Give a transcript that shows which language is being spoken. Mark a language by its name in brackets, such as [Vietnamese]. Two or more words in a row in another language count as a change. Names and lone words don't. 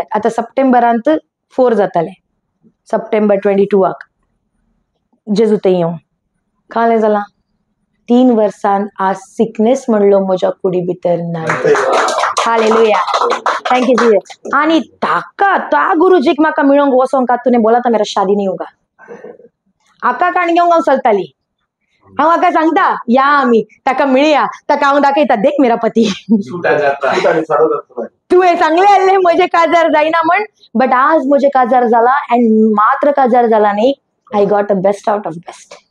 [Konkani] आता सप्टेंबरांत 4 जाताले. सप्टेंबर 22 जेजू थंय येवं कालें जालां. 3 वर्सांत आज सिकनेस म्हणलो म्हज्या कुडी भितर ना. [English] hallelujah, thank you Jesus. [Konkani] आणि ताका त्या गुरुजीक म्हाका मेळोंक वसोंक [Hindi] तूने बोला [Konkani] तर [Hindi] मेरा शादी नहीं होगा. [Konkani] आका काणग्यांक हांव चलताली. हांव आका सांगता या आमी ताका मेळया. ताका हांव दाखयता [Hindi] देख मेरा पती. [Konkani] सुटा जाता. तुवें सांगले आसले म्हजे काजार जायना म्हण, बट आज म्हजे काजार जाला. [English] अँड [Konkani] मात्र काजार जाला न्ही, [English] I got a best out of best.